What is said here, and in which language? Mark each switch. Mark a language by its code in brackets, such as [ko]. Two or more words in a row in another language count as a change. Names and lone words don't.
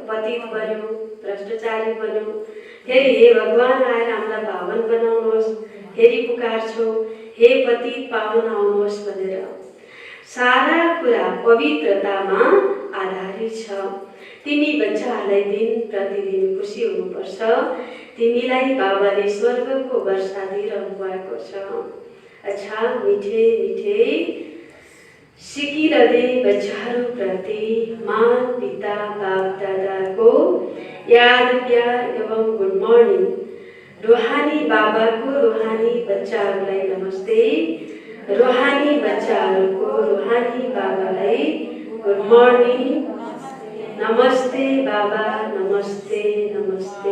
[ne] पतित बन्यो, भ्रष्टाचारी बन्यो, फेरि हे भगवान आएर हामीलाई पावन बनाउनुहोस्, फेरि पुकार्छौ हे पतित पावन आउनुहोस् भनेर। सारा कुरा पवित्रतामा आधारित छ। तिमी बच्चाहरूलाई दिन प्रतिदिन खुसी हुनुपर्छ। तिमीलाई बाबाले स्वर्गको वर्षा दिइरहनु भएको छ। अच्छा, मिठे मिठे सिकिरहँदै बच्चाहरूप्रति माँ पिता बाप दादाको याद प्यार एवं [en] good morning. [ne] रूहानी बाबाको रूहानी बच्चाहरूलाई नमस्ते। रूहानी बच्चाहरूको रूहानी बाबालाई [en] good morning. [ne] नमस्ते बाबा, नमस्ते नमस्ते।